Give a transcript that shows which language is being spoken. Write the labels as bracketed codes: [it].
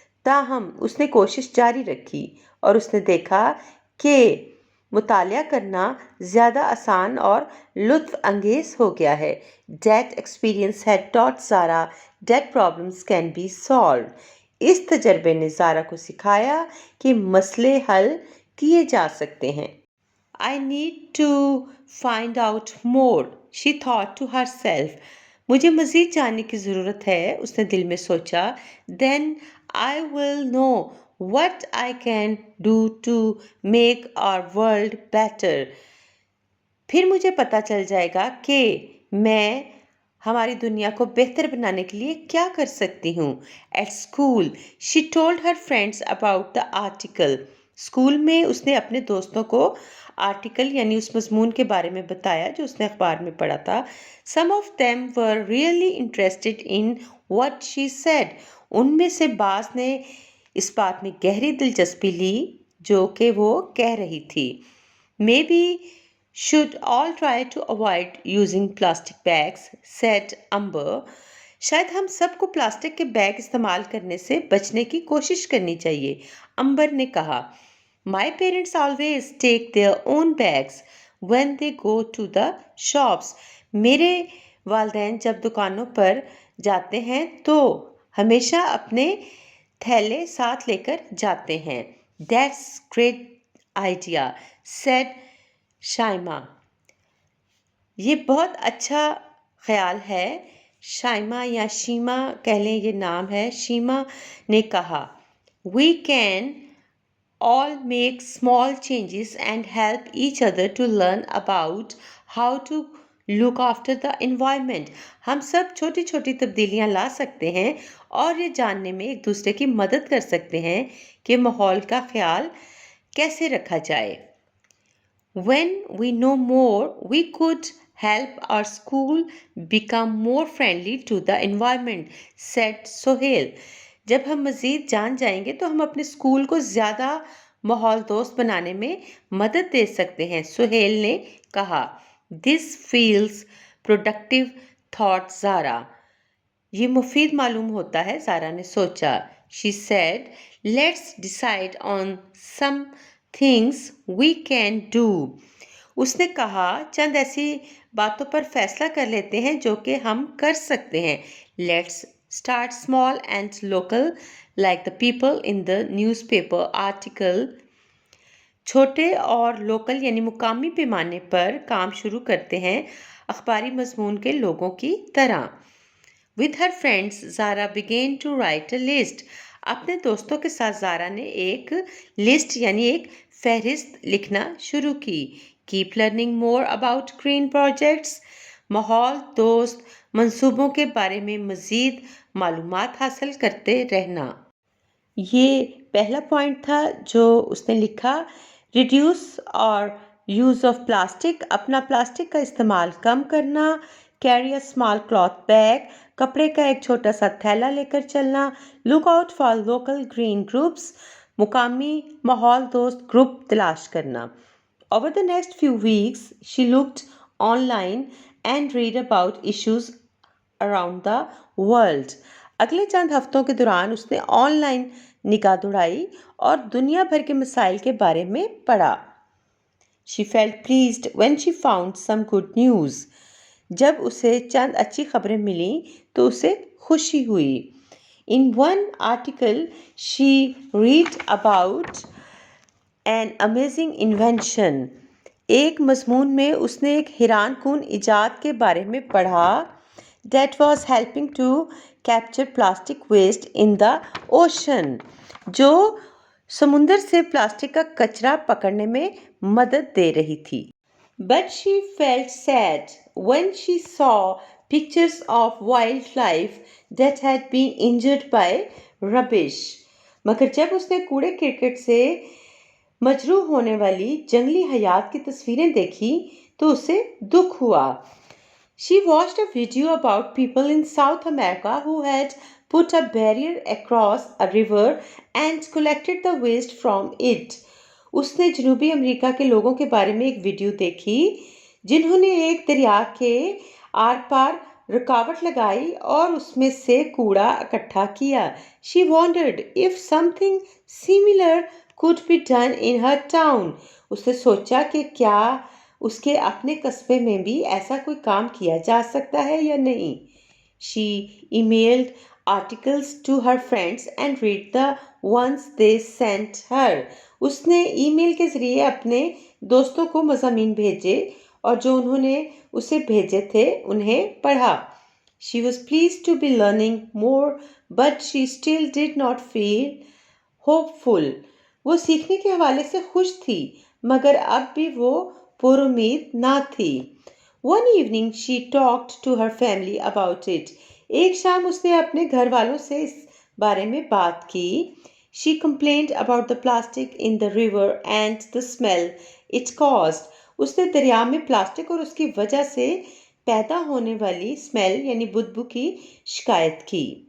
[ur] تاہم اس نے کوشش جاری رکھی اور اس نے دیکھا کہ مطالعہ کرنا زیادہ آسان اور لطف انگیز ہو گیا ہے. [en] That experience had taught Zara that problems can be solved. [ur] اس تجربے نے زارا کو سکھایا کہ مسئلے حل کیے جا سکتے ہیں. [en] I need to find out more, she thought to herself. [ur] مجھے مزید جاننے کی ضرورت ہے، اس نے دل میں سوچا. [en] Then I will know what I can do to make our world better. [ur] پھر مجھے پتہ چل جائے گا کہ میں ہماری دنیا کو بہتر بنانے کے لیے کیا کر سکتی ہوں. [en] At school, she told her friends about the article. [ur] School میں اس نے اپنے دوستوں کو آرٹیکل یعنی اس مضمون کے بارے میں بتایا جو اس نے اخبار میں پڑھا تھا. [en] Some of them were really interested in what she said. [ur] ان میں سے بعض نے اس بات میں گہری دلچسپی لی جو کہ وہ کہہ رہی تھی. [en] Maybe should all try to avoid using plastic bags, said Amber. [ur] شاید ہم سب کو پلاسٹک کے بیگ استعمال کرنے سے بچنے کی کوشش کرنی چاہیے. امبر نے کہا. [en] My parents always take their own bags when they go to the shops. [ur] میرے والدین جب دکانوں پر جاتے ہیں تو ہمیشہ اپنے تھیلے ساتھ لے کر جاتے ہیں. [en] That's great idea, said Shaima. [ur] یہ بہت اچھا خیال ہے. شائمہ یا شیما کہہ لیں، یہ نام ہے. شیما نے کہا. [en] We can all make small changes and help each other to learn about how to look after the environment. [ur] ہم سب چھوٹی چھوٹی تبدیلیاں لا سکتے ہیں اور یہ جاننے میں ایک دوسرے کی مدد کر سکتے ہیں کہ ماحول کا خیال کیسے رکھا جائے. [en] When we know more, we could help our school become more friendly to the environment, said Sohail. [ur] جب ہم مزید جان جائیں گے تو ہم اپنے اسکول کو زیادہ ماحول دوست بنانے میں مدد دے سکتے ہیں. سہیل نے کہا. [en] This feels productive, thought Zara. [ur] یہ مفید معلوم ہوتا ہے، زارا نے سوچا. [en] She said, let's decide on some things we can do. [ur] اس نے کہا چند ایسی باتوں پر فیصلہ کر لیتے ہیں جو کہ ہم کر سکتے ہیں. [en] Let's start small and local like the people in the newspaper article. [ur] چھوٹے اور لوکل یعنی مقامی پیمانے پر کام شروع کرتے ہیں اخباری مضمون کے لوگوں کی طرح. [en] With her friends, Zara began to write a list. [ur] اپنے دوستوں کے ساتھ زارا نے ایک لسٹ یعنی ایک فہرست لکھنا شروع کی. [en] Keep learning more about green projects. [ur] ماحول دوست منصوبوں کے بارے میں مزید معلومات حاصل کرتے رہنا. یہ پہلا پوائنٹ تھا جو اس نے لکھا. [en] reduce اور use of plastic, [ur] اپنا پلاسٹک کا استعمال کم کرنا. [en] carry a small cloth bag, [ur] کپڑے کا ایک چھوٹا سا تھیلا لے کر چلنا. [en] look out for local green groups, [ur] مقامی ماحول دوست گروپ تلاش کرنا. [en] Over the next few weeks, she looked online and read about issues around the world. [ur] اگلے چند ہفتوں کے دوران اس نے آن لائن نگاہ دوڑائی اور دنیا بھر کے مسائل کے بارے میں پڑھا. [en] She felt pleased when she found some good news. [ur] جب اسے چند اچھی خبریں ملیں تو اسے خوشی ہوئی. [en] In one article, she read about an amazing invention. [ur] ایک مضمون میں اس نے ایک حیران کن ایجاد کے بارے میں پڑھا. [en] That was helping to capture plastic waste in the ocean. [ur] جو سمندر سے پلاسٹک کا کچرا پکڑنے میں مدد دے رہی تھی. [en] But she felt sad when she saw pictures of wildlife that had been injured by rubbish. [ur] مگر جب اس نے کوڑے کرکٹ سے مجروح ہونے والی جنگلی حیات کی تصویریں دیکھی تو اسے دکھ ہوا. [en] She watched a video about people in South America who had put a barrier across a river and collected the waste from it. [ur] اس نے جنوبی امریکہ کے لوگوں کے بارے میں ایک ویڈیو دیکھی جنہوں نے ایک دریا کے آر پار رکاوٹ لگائی اور اس میں سے کوڑا اکٹھا کیا. [en] She wondered if something similar could be done in her town. [ur] اس نے سوچا کہ کیا اس کے اپنے قصبے میں بھی ایسا کوئی کام کیا جا سکتا ہے یا نہیں. [en] She emailed articles to her friends and read the ones they sent her. [ur] اس نے ای میل کے ذریعے اپنے دوستوں کو مضامین بھیجے اور جو انہوں نے اسے بھیجے تھے انہیں پڑھا. [en] She was pleased to be learning more, but she still did not feel hopeful. [ur] وہ سیکھنے کے حوالے سے خوش تھی مگر اب بھی وہ پر امید نہ تھی. [en] One evening she talked to her family about it. [ur] ایک شام اس نے اپنے گھر والوں سے اس بارے میں بات کی. [en] She complained about the plastic in the river and the smell it caused. [ur] उसने دریا میں پلاسٹک اور اس کی وجہ سے پیدا ہونے والی اسمیل یعنی بدبو کی شکایت کی.